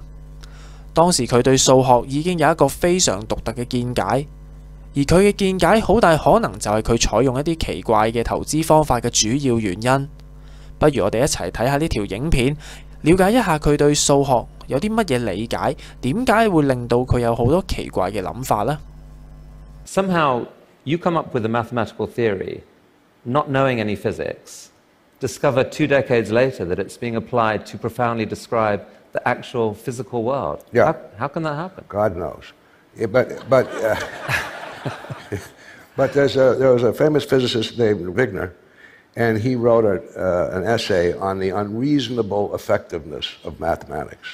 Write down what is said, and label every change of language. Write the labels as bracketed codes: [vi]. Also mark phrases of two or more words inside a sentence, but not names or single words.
[yue] 當時佢對數學已經有一個非常獨特嘅見解，而佢嘅見解好大可能就係佢採用一啲奇怪嘅投資方法嘅主要原因。不如我哋一齊睇下呢條影片，了解一下佢對數學有啲乜嘢理解，點解會令到佢有好多奇怪嘅諗法呢？ [en] Somehow you come up with a mathematical theory, not knowing any physics, discover 2 decades later that it's being applied to profoundly describe the actual physical world. Yeah. How can that happen? God knows. Yeah, but there was a famous physicist named Wigner, and he wrote an essay on the unreasonable effectiveness of mathematics.